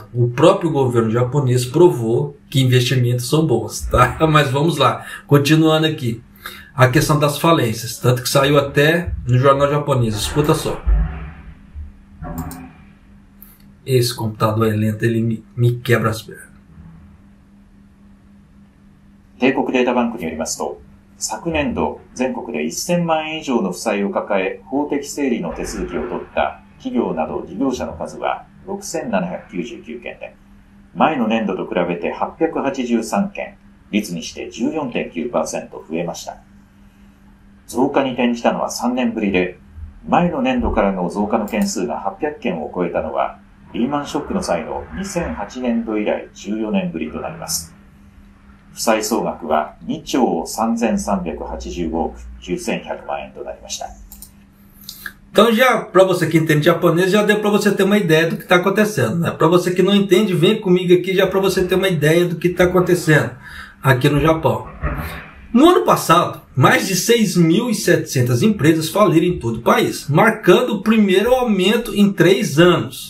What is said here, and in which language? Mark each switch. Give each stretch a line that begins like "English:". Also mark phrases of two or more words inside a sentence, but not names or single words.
Portuguese: O próprio governo japonês provou que investimentos são bons, tá? Mas vamos lá, continuando aqui. A questão das falências, tanto que saiu até no jornal japonês, escuta só. Esse computador é lento, ele me quebra as pernas.
Japanese: 帝国データバンクによりますと、昨年度全国で1000万円以上の負債を抱え法的整理の手続きを取った企業など事業者の数は6799件で、前の年度と比べて883件、率にして 14.9% 増えました。増加に転じたのは3年ぶりで、前の年度からの増加の件数が800件を超えたのは、リーマンショックの際の2008年度以来14年ぶりとなります。負債総額は2兆3385億9100万円となりました。
Portuguese: Então já, para você que entende japonês, já deu para você ter uma ideia do que está acontecendo, né? Para você que não entende, vem comigo aqui já para você ter uma ideia do que está acontecendo aqui no Japão. No ano passado, mais de 6.700 empresas faliram em todo o país, marcando o primeiro aumento em 3 anos.